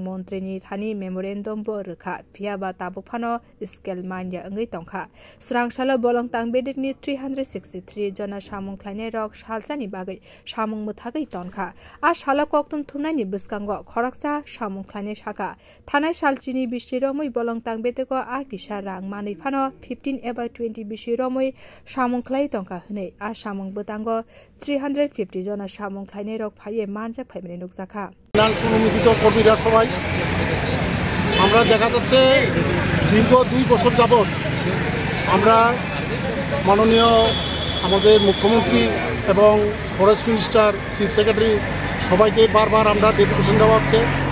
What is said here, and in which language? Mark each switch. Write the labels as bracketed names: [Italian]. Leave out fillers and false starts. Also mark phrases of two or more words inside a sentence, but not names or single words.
[Kok Borok] मन्त्रीनि थानि मेमोरेन्डम बो रोखा फियाबा ताबुफानो स्केल मान्या अंगै तंखा स्रांसालो बलंतां बेदनि 363 जना सामुं ख्लायनाय रक सालचानि बागै सामुं मुथागै तनखा आ साला कक्तुम थुमनायनि बिस्कांगो खरकसा सामुं ख्लायनाय साका थानाय सालचिनि बिसिरमै बलंतां बेदको आ किसा रां मानै फानो 15 एबा 20 बिसिरमै सामुं ख्लाय तंखा हनै आ सामुं बुतांगो 350 जना सामुं ख्लायनाय रक फाये मानजा फाइमने नुकजाखा [Bangla] কর্মীরা সবাই আমরা দেখা যাচ্ছে দীর্ঘ 2 বছর যাবত আমরা মাননীয় আমাদের মুখ্যমন্ত্রী এবং [English] forest minister chief secretary [Bangla] সবাইকে বারবার আমরা ডেপুটেশন দেওয়া হচ্ছে